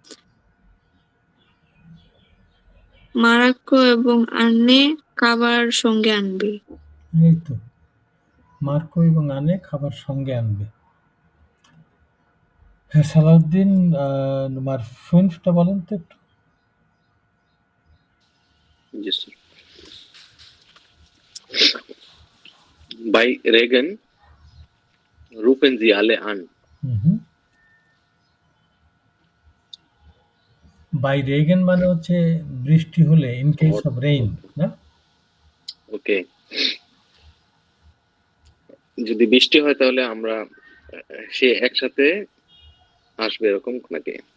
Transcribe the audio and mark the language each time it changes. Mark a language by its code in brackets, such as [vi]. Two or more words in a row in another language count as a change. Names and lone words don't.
[bn] মারাক্কো এবং আন্নে খাবার সঙ্গে আনবে। এই তো, মার্কো এবং আনে খাবার সঙ্গে আনবে। হ্যাঁ, সালাউদ্দিন তোমার ফ্রেন্ডসটা বলেন তো একটু। [en] Yes, sir. [de] Bei Regen rufen sie alle an. bei Regen [bn] মানে হচ্ছে বৃষ্টি হলে, [en] in case of rain, [bn] না? ওকে, যদি বৃষ্টি হয় তাহলে আমরা সে একসাথে আসবে এরকম নাকি?